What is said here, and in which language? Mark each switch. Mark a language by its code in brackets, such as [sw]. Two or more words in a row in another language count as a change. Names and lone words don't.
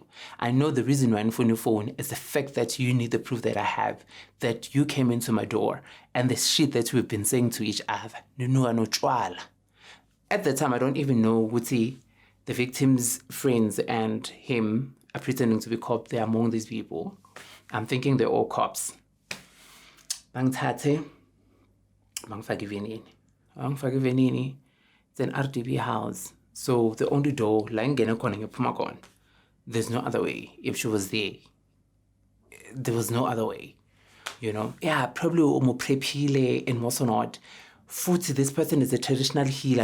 [en] I know the reason why I'm on your phone is the fact that you need the proof that I have, that you came into my door, and the shit that we've been saying to each other. At the time, I don't even know Wuti, the victim's friends and him are pretending to be cops. They're among these people. I'm thinking they're all cops. Bang tate, bang fagivenini. It's an RDB house. So the only door, there's no other way. If she was there was no other way. You know? Yeah, probably prepile and what's not. Futhi, this person is a traditional healer.